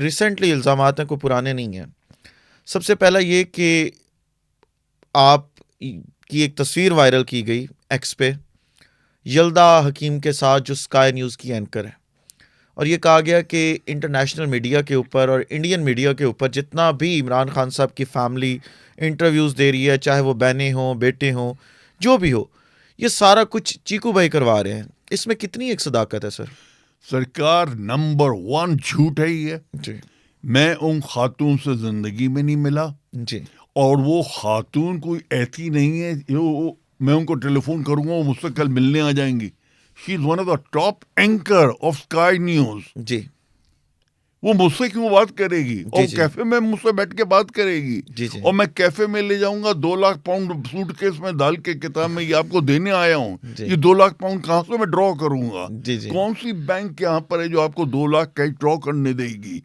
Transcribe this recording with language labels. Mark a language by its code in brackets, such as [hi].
[ur] Recently الزامات ہیں, کوئی پرانے نہیں ہیں. سب سے پہلا یہ کہ آپ کی ایک تصویر وائرل کی گئی ایکس پہ یلدا حکیم کے ساتھ, جو اسکائی نیوز کی اینکر ہے, اور یہ کہا گیا کہ انٹرنیشنل میڈیا کے اوپر اور انڈین میڈیا کے اوپر جتنا بھی عمران خان صاحب کی فیملی انٹرویوز دے رہی ہے, چاہے وہ بہنیں ہوں, بیٹے ہوں, جو بھی ہو, یہ سارا کچھ چیکو بھائی کروا رہے ہیں. اس میں کتنی ایک صداقت ہے سر؟ سرکار نمبر 1 جھوٹ ہے یہ. جی میں ان خاتون سے زندگی میں نہیں ملا, جی اور وہ خاتون کوئی ایسی نہیں ہے میں ان کو ٹیلی فون کروں گا وہ مجھ سے کل ملنے آ جائیں گی. [en] She is one of the top anchor of Sky News. [ur] جی وہ مجھ سے کیوں بات کرے گی؟ اور جی کیفے میں مجھ سے بیٹھ کے بات کرے گی. جی جی اور میں کیفے میں لے جاؤں گا 2 لاکھ پاؤنڈ سوٹ کیس میں ڈال کے کتاب میں یہ آپ کو دینے آیا ہوں. جی یہ 2 لاکھ پاؤنڈ کہاں سے میں ڈرا کروں گا؟ جی جی کون سی بینک یہاں پر ہے جو آپ کو 2 لاکھ کیش ڈرا کرنے دے گی؟